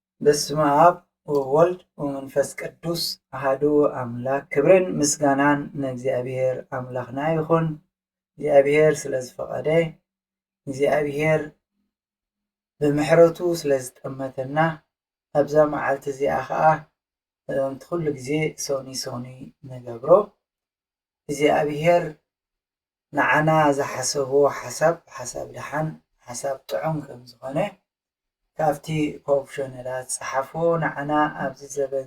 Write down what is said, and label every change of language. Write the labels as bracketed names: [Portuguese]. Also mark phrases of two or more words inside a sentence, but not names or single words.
[Geez] በስመ አብ ወወልድ ወመንፈስ ቅዱስ አሐዱ አምላክ [Amharic] ክብርን ምስጋናን ለእግዚአብሔር አምላክና ይሁን። [Tigrinya] እግዚአብሔር ስለዝፈቀደ እግዚአብሔር ብምሕረቱ ስለዝጠመተና ኣብዛ መዓልቲ እዚኣ ከዓ ኩሉ ግዜ ሶኒ ነገብሮ እግዚአብሔር ንዓና ዝሓሰቦ ሓሳብ ድሓን ሓሳብ ጥዑም ከም ዝኾነ ካብቲ ፕሮፌሽናላት ፀሓፎ ንዓና ኣብዚ ዘበን